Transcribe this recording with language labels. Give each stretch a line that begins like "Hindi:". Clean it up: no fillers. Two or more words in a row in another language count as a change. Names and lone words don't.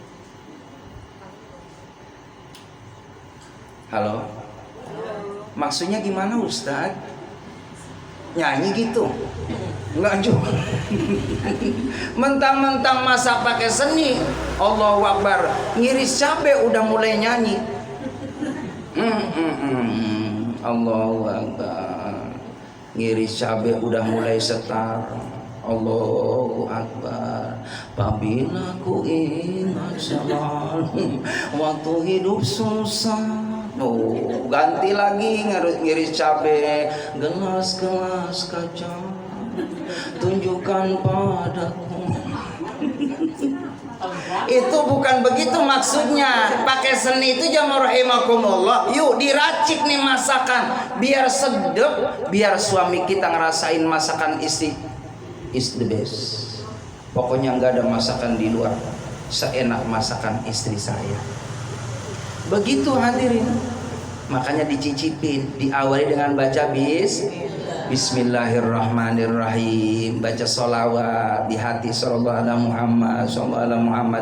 Indonesian: Halo? Maksudnya gimana Ustadz? Nyanyi gitu? Enggak juga. Mentang-mentang masak pakai seni,
Arabic: الله أكبر,
Indonesian: ngiris cabai udah mulai nyanyi.
Arabic: الله أكبر,
Indonesian: ngiris cabai udah mulai setar.
Arabic: الله أكبر,
Indonesian: apabila ku ingat zaman waktu hidup susah. Oh, ganti lagi ngiris cabai, gelas-gelas kaca tunjukkan padaku. Itu bukan begitu maksudnya. Pakai seni itu jamaah rahimakumullah. Yuk diracik nih masakan biar sedap, biar suami kita ngerasain masakan istri
English: is the best.
Indonesian: Pokoknya nggak ada masakan di luar seenak masakan istri saya. Begitu hadirin. Makanya dicicipin, diawali dengan baca Bismillahirrahmanirrahim, baca sholawat di hati
Arabic: صلى الله عليه محمد.